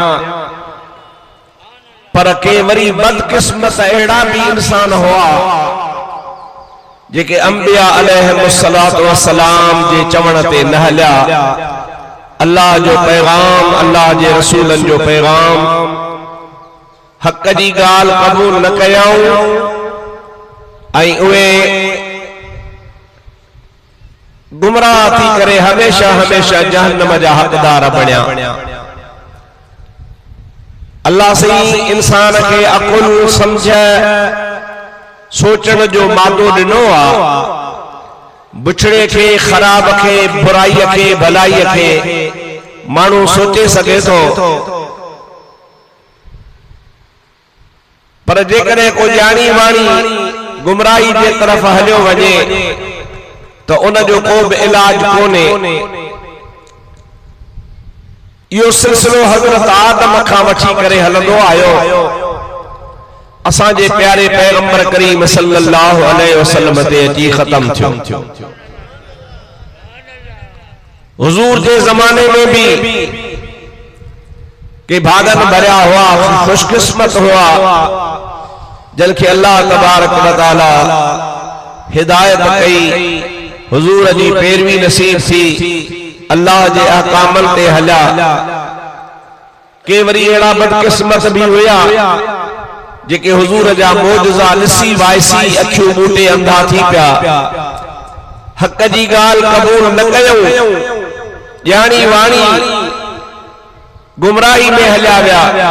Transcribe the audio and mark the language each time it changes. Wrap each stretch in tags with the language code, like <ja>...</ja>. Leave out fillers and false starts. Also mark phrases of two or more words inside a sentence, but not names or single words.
<sd>पर के वरी बदकिस्मत एड़ा भी इंसान हुआ जेके अंबिया</sd> <ar>عليهم الصلاة والسلام</ar> <sd>जे चवण ते न हलिया, अल्लाह जो पैगाम, अल्लाह जे रसूलन जो पैगाम, हक जी गाल कबूल न कयूं ऐं उहे गुमराह थी करे हमेशा हमेशा जहन्नम जा हकदार बणिया। अल्लाह सही इंसान के अकुल समझ सोचण जो मादो ॾिनो आ। बुछड़े के, खराब के, बुराई के, भलाई के मानू सोचे सके तो, पर जेकॾहिं को जानी वाणी गुमराही जे तरफ हलियो वञे तो उन जो को भी इलाज कोने। यो सिलसिलो हज़रत आदम खां वठी करे हलंदो आयो। असां जे प्यारे पैगंबर करीम</sd> <ar>صلى الله عليه وسلم</ar> <sd>ते अची खत्म थियो। हुजूर के जमाने में भी के भागन भरिया हुआ, खुशकिस्मत हुआ जिनके अल्लाह</sd> <ar>تبارك وتعالى</ar> <sd>हिदायत कई, हुजूर जी पैरवी नसीब थी, अल्लाह जे अहकामन ते हलिया। के वरी एड़ा बदकिस्मत भी हुआ जेके हुजूर जा मौजज़ा ॾिसी वाइसी अखियूं ॿूटे अंधा थी पिया, हक जी गाल कबूल न कयूं, ॼाणी वाणी गुमराही में हलिया विया।</sd>